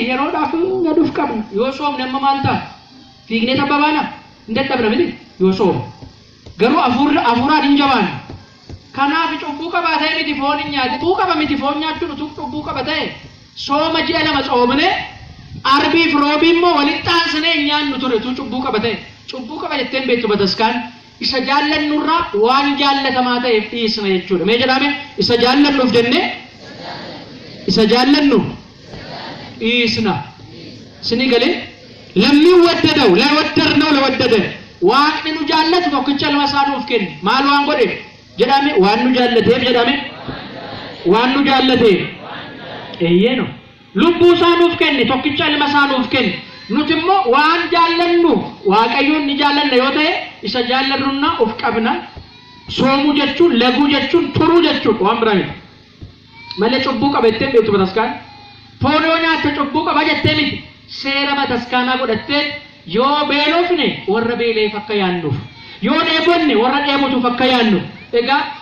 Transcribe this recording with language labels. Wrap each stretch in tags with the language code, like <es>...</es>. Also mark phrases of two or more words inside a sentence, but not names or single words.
<om>yeroodhaaf gaduuf qabna yoo soomne amma maal ta'a fiignee tabbabaana hin dadhabna miti yoo soomne garuu afuuraan hin jabaan kanaaf cubbuu qabaatee miti foon hin nyaate cubbuu qaba miti foon nyaachuun utuu cubbuu qabatee sooma ji'a lama soomne arbiif roobii immoo walitti aansinee hin nyaannu ture utuu cubbuu qabatee cubbuu qaba jetteen beektu bataskaan isa jaallannurraa waan jaallatamaa ta'eef dhiisna jechuudha mee jedhame isa jaallannuuf jennee isa jaallannu dhiisna sini galee</om> <am>ለሚወደደው ለወደድነው ለወደደ</am> <om>waaqni nu jaallatu tokkicha ilma isaa nuuf kenne maal waan godhe jedhame waan nu jaallateef jedhame waan nu jaallateef eeyyeno lubbuu isaa nuuf kenne tokkicha ilma isaa nuuf kenne nuti immoo waan jaallannu waaqayyoon ni jaallanna yoo ta'e isa jaallannunna of qabna soomuu jechuun laguu jechuun turuu jechuun waan biraa miti malee cubbuu qabattee beektu bataskaan foon yoo nyaatte cubbuu qaba jettee miti seera bataskaanaa godhattee yoo beelofne warra beeleef akka yaannuuf yoo dheebonne warra dheebotuuf akka yaannuuf egaa</om>